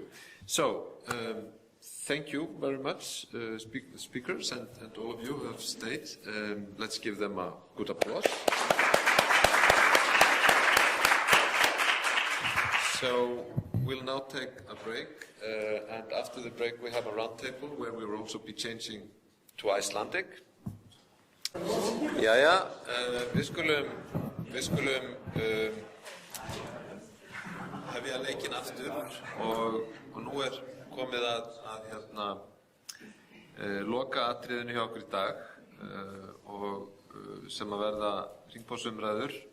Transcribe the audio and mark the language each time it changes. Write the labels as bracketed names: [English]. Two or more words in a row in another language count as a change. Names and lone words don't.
[English] So, thank you very much, speakers, and all of you who have stayed. Let's give them a good applause. So, we'll now take a break, and after the break we have a round table where we will also be changing to Icelandic. [Icelandic] Jæja, við skulum hefja leikinn aftur og nú komið að loka atriðinu hjá okkur í dag og sem að verða hringborðsumræður.